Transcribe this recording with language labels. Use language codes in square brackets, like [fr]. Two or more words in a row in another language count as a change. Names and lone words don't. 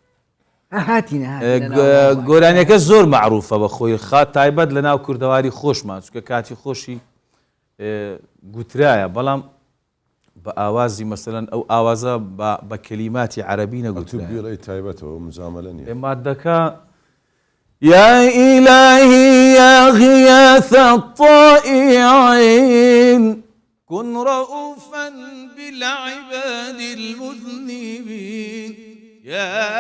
[ckb] گۆرانیەکە زۆر معروفە بە خۆی خات تایبەت لە ناو کوردەواری خۆشمان چونکە کاتی خۆشی گوترایە بەڵام بە ئاوازی مەسەلەن ئەو ئاوازە بە کەلیماتی عەرەبی نەگوترا تایبەتەوە مزامەلە نیە [ar] مادەکە يا إلهي يا غياث الطائعين كن رؤوفا بالعباد المذنبين يا